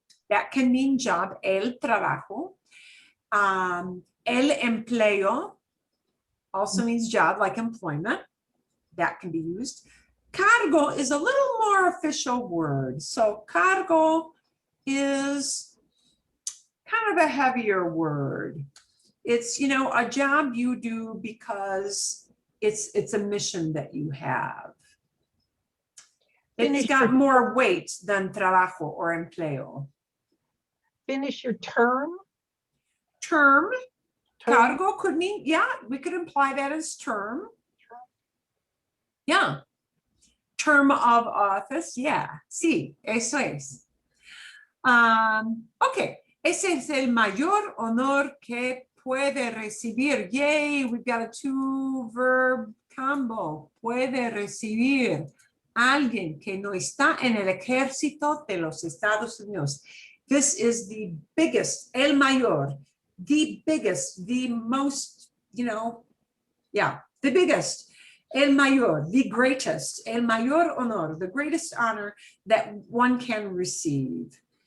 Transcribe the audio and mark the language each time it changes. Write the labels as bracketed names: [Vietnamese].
[English] That can mean job, el trabajo. El empleo also means job, like employment. That can be used. Cargo is a little more official word. So cargo is kind of a heavier word. It's, you know, a job you do because it's a mission that you have. It's got more weight than trabajo or empleo. Finish your term. Term. Cargo could mean, yeah, we could imply that as term. Yeah. Term of office, yeah. [Spanish] Sí, eso es. Okay, ese es el mayor honor que puede recibir. [English] Yay, we've got a 2-verb combo. [Spanish] Puede recibir alguien que no está en el ejército de los Estados Unidos. [English] This is the biggest, el mayor, the biggest, the most, you know, yeah, the biggest, el mayor, the greatest, [Spanish] el mayor honor, [English] the greatest honor that one can receive.